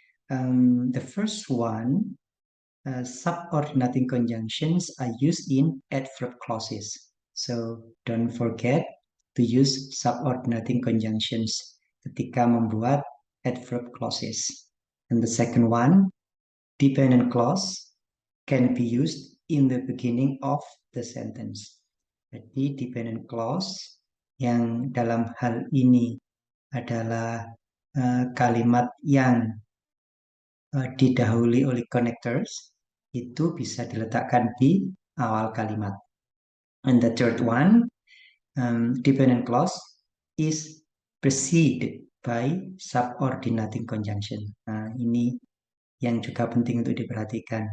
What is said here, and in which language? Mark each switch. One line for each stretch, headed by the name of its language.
English: The first one, subordinating conjunctions are used in adverb clauses. So don't forget to use subordinating conjunctions
Indonesian: ketika membuat
English: adverb clauses. And the second one, dependent clause can be used in the beginning of the sentence.
Indonesian: Jadi dependent clause yang dalam hal ini adalah kalimat yang didahului oleh connectors, itu bisa diletakkan di awal kalimat.
English: And the third one, dependent clause is preceded by subordinating conjunction.
Indonesian: Nah, ini yang juga penting untuk diperhatikan.